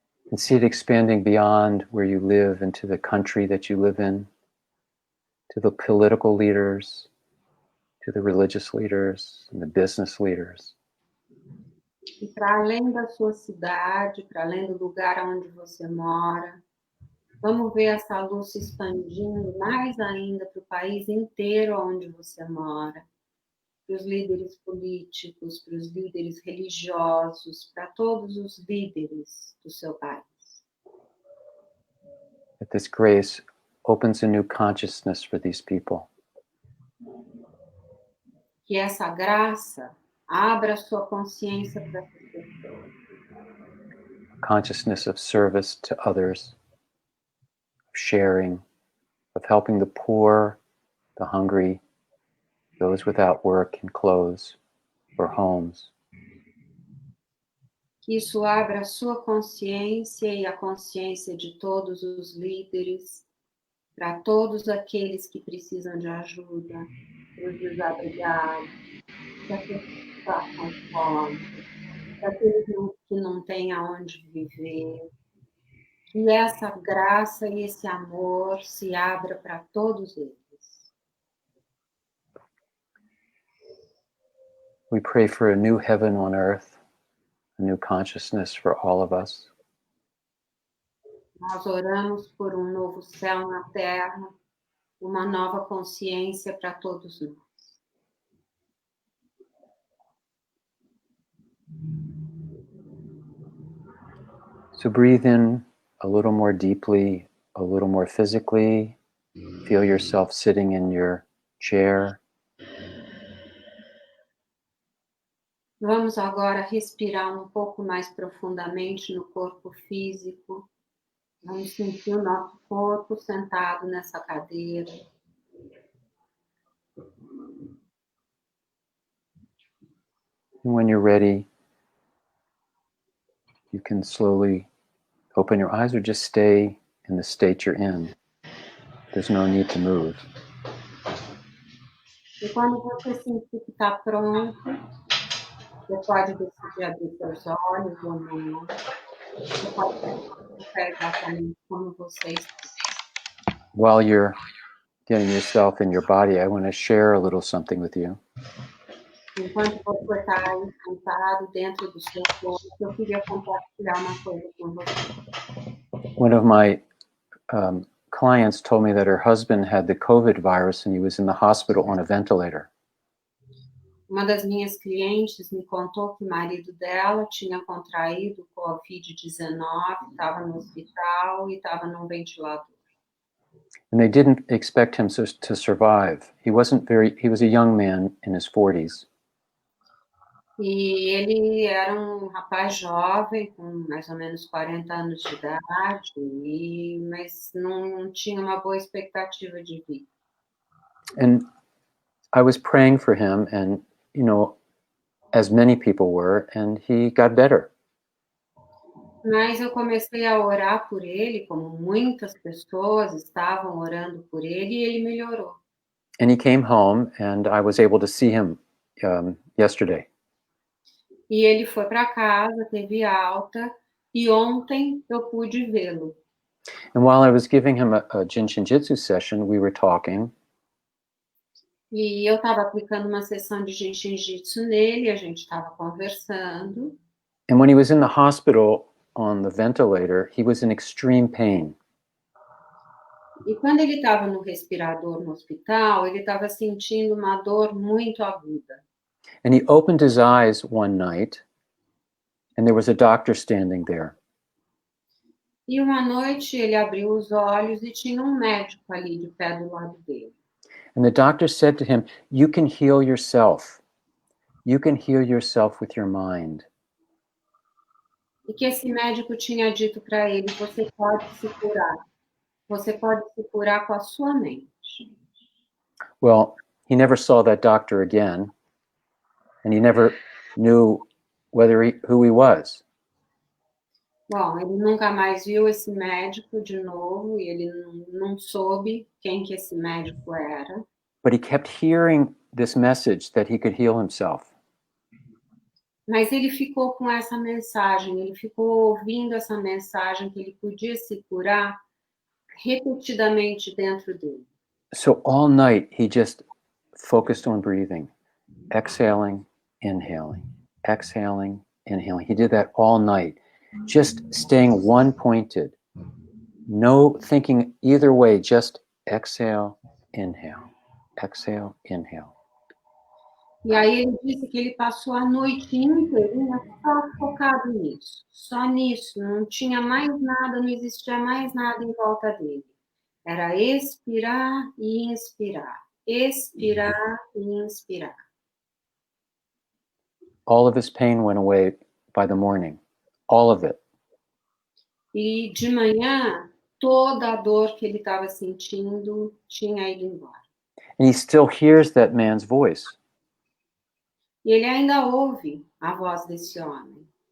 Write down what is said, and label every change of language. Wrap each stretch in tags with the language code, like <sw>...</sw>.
<en>And see it expanding beyond where you live into the country that you live in, to the political leaders, to the religious leaders, and the business leaders.</en> <pt>E para além da sua cidade, para além do lugar onde você mora, vamos ver essa luz se expandindo mais ainda para o país inteiro onde você mora, para os líderes políticos, para os líderes religiosos, para todos os líderes do seu país.</pt> <en>That this grace opens a new consciousness for these people.</en> <pt>Que essa graça abra a sua consciência para essas pessoas.</pt> <en>Consciousness of service to others, of sharing, of helping the poor, the hungry, those without work and clothes or homes.</en> <pt>Que isso abra a sua consciência e a consciência de todos os líderes, para todos aqueles que precisam de ajuda, para os desabrigados, para aqueles que passam fome, para aqueles que não têm aonde viver. Que essa graça e esse amor se abra para todos eles.</pt> <en>We pray for a new heaven on earth, a new consciousness for all of us.</en> <pt>Nós oramos por um novo céu na terra, uma nova consciência para todos nós.</pt> <en>So breathe in a little more deeply, a little more physically. Feel yourself sitting in your chair.</en> <pt>Vamos agora respirar um pouco mais profundamente no corpo físico. Vamos sentir o nosso corpo sentado nessa cadeira.</pt> <en>And when you're ready, you can slowly open your eyes or just stay in the state you're in. There's no need to move.</en> <pt>E quando você sentir que está pronto, você pode decidir abrir seus olhos ou não. Você pode ficar exatamente como você está.</pt> <en>While you're getting yourself in your body, I want to share a little something with you.</en> <pt>Enquanto você está aí sentado dentro do seu corpo, eu queria compartilhar uma coisa com você.</pt> <en>One of my clients told me that her husband had the COVID virus and he was in the hospital on a ventilator.</en> <pt>Uma das minhas clientes me contou que o marido dela tinha contraído Covid-19, estava no hospital e estava num ventilador.</pt> <en>And they didn't expect him to survive. He was a young man in his 40s.</en> <pt>E ele era um rapaz jovem, com mais ou menos 40 anos de idade, mas não tinha uma boa expectativa de vida.</pt> <en>And I was praying for him, and, you know, as many people were, and he got better.</en> <pt>Mas eu comecei a orar por ele, como muitas pessoas estavam orando por ele, e ele melhorou.</pt> <en>And he came home, and I was able to see him yesterday.</en> <pt>E ele foi para casa, teve alta, e ontem eu pude vê-lo.</pt> <en>And while I was giving him a Jin Shin Jyutsu session, we were talking.</en> <pt>E eu estava aplicando uma sessão de Jin Shin Jyutsu nele, a gente estava conversando.</pt> <en>And when he was in the hospital on the ventilator, he was in extreme pain.</en> <pt>E quando ele estava no respirador no hospital, ele estava sentindo uma dor muito aguda.</pt> <en>And he opened his eyes one night, and there was a doctor standing there.</en> <pt>E uma noite ele abriu os olhos e tinha um médico ali de pé do lado dele.</pt> <en>And the doctor said to him, "You can heal yourself. You can heal yourself with your mind."</en> <pt>E que esse médico tinha dito para ele: você pode se curar. Você pode se curar com a sua mente.</pt> <en>Well, he never saw that doctor again, and he never knew who he was.</en> <pt>Bom, ele nunca mais viu esse médico de novo e ele não soube quem que esse médico era.</pt> <en>But he kept hearing this message that he could heal himself.</en> <pt>Mas ele ficou com essa mensagem, ele ficou ouvindo essa mensagem que ele podia se curar repetidamente dentro dele.</pt> <en>So all night he just focused on breathing, exhaling, inhaling, exhaling, inhaling. He did that all night, just staying one-pointed, no thinking either way, just exhale, inhale, exhale, inhale.</en> <pt>E aí ele disse que ele passou a noite inteira só focado nisso, só nisso, não tinha mais nada, não existia mais nada em volta dele. Era expirar e inspirar, expirar e inspirar.</pt> <en>All of his pain went away by the morning, all of it.</en> <pt>E de manhã, toda a dor que ele estava sentindo tinha ido embora.</pt> <en>And he still hears that man's voice.</en> <pt>E ele ainda ouve a voz desse homem,</pt>